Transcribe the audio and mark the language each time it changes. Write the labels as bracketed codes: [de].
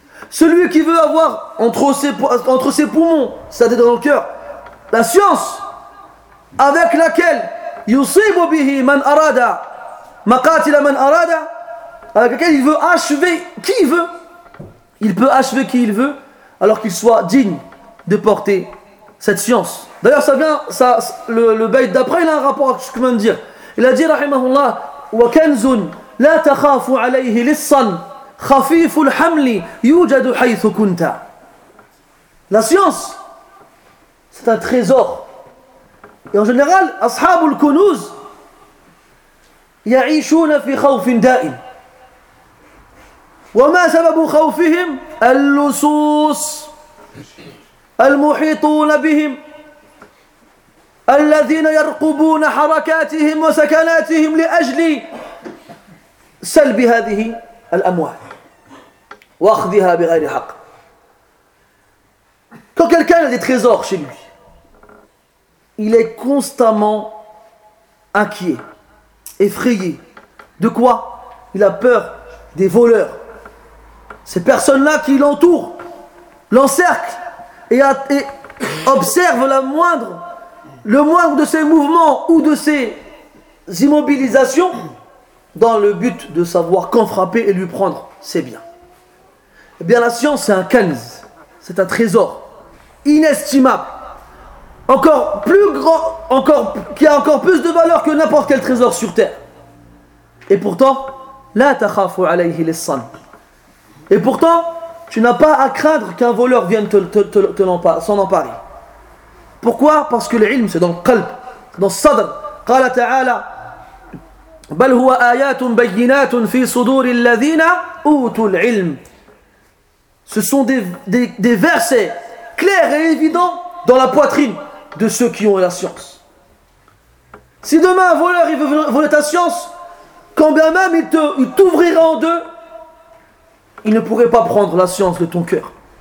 [fr] Celui qui veut avoir entre ses poumons, c'est-à-dire dans le cœur, la science avec laquelle [ar] yusibu bihi man arada [fr] maqatila man arada, avec laquelle il veut achever qui il veut, il peut achever qui il veut, alors qu'il soit digne de porter cette science. D'ailleurs, ça vient, ça, le bait d'après, il a un rapport avec ce que je viens de dire. Il a dit, [ar] rahimahullah, wa kanzun لا تخاف عليه لصا خفيف الحمل يوجد حيث كنت. [fr] La science, c'est un trésor. Et en général, [ar] أصحاب الكنوز يعيشون في خوف دائم. وما سبب خوفهم؟ اللصوص المحيطون بهم الذين يرقبون حركاتهم وسكناتهم لأجل سلب هذه الأموال وأخذها بغير حق. [fr] Quand quelqu'un a des trésors chez lui, il est constamment inquiet, effrayé. De quoi? Il a peur des voleurs. Ces personnes-là qui l'entourent, l'encerclent et observent le moindre de ses mouvements ou de ses immobilisations, dans le but de savoir quand frapper et lui prendre ses biens. Eh bien, la science, c'est un kanz, c'est un trésor inestimable, encore plus grand, encore qui a encore plus de valeur que n'importe quel trésor sur terre. Et pourtant, [ar] la takhafu alayhi lissan. [fr] Et pourtant, tu n'as pas à craindre qu'un voleur vienne s'en emparer. Pourquoi? Parce que l'ilm, c'est dans le qalb, dans le sadr. [ar] Qala ta'ala, بل هو آيات بينات في صدور الذين أوتوا العلم. [fr] Ce sont des versets clairs et évidents dans la poitrine de ceux qui ont la science. Si demain un voleur il veut voler ta science, quand bien même il t'ouvrira en deux, il ne pourrait pas prendre la science de ton cœur.